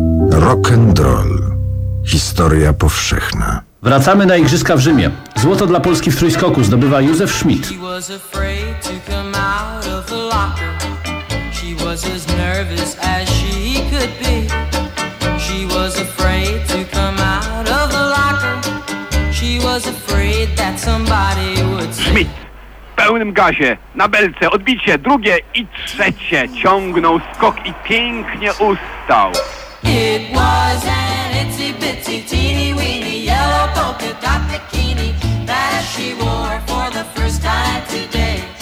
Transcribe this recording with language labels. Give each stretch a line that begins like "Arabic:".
Polish: Rock'n'roll. Historia powszechna. Wracamy na Igrzyska w Rzymie. Złoto dla Polski w trójskoku zdobywa Józef Schmidt.
English: Was as nervous as she could be. She was afraid to come out of the locker. She was afraid that somebody would see.
Polish: Schmidt, w pełnym gazie, na belce, odbicie, drugie i trzecie. Ciągnął skok i pięknie ustał.
English: It was an itsy bitsy teeny weeny yellow polka dot bikini that she wore for the first time today.